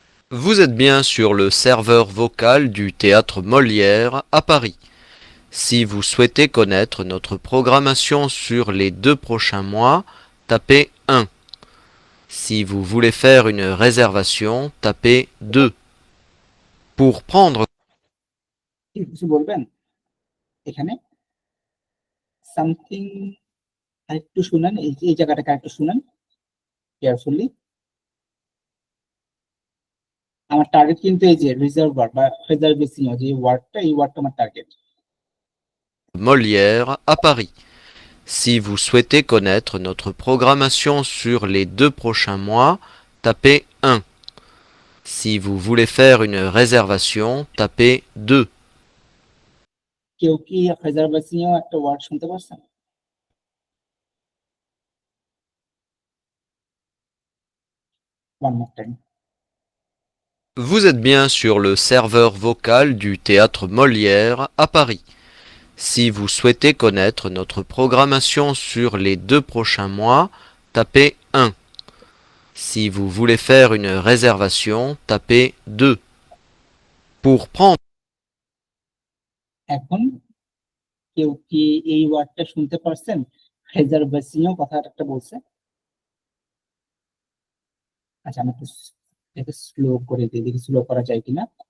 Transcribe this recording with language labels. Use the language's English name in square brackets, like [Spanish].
[French] Vous êtes bien sur le serveur vocal du théâtre Molière à Paris. Si vous souhaitez connaître notre programmation sur les 2 prochains mois, tapez 1. Si vous voulez faire une réservation, tapez 2. Pour prendre [Bangla] কিছু বলবেন এখানে something, আরেকটু শুনেন, এই জায়গাটাকে আরেকটু শুনেন carefully. আমার টার্গেট কিন্তু এই যে রিজার্ভার বা রিজার্ভেশন, যে ওয়ার্ডটা, এই ওয়ার্ডটা আমার target. [French] Molière à Paris. Si vous souhaitez connaître notre programmation sur les 2 prochains mois, tapez 1. Si vous voulez faire une réservation, tapez 2. [Bangla] কেউ কি রিজার্ভেশন একটা ওয়ার্ড শুনতে পারছেন? [English] One more time. [French] Vous êtes bien sur le serveur vocal du théâtre Molière à Paris. Si vous souhaitez connaître notre programmation sur les 2 prochains mois, tapez 1. Si vous voulez faire une réservation, tapez 2. Pour prendre [Bangla] এখন কেউ কি এই ওয়ার্ডটা শুনতে পারছেন? Reservation কথাটা একটা বলছে। আচ্ছা, আমি একটু স্লো করে দিই, দেখি স্লো করা যায় কিনা।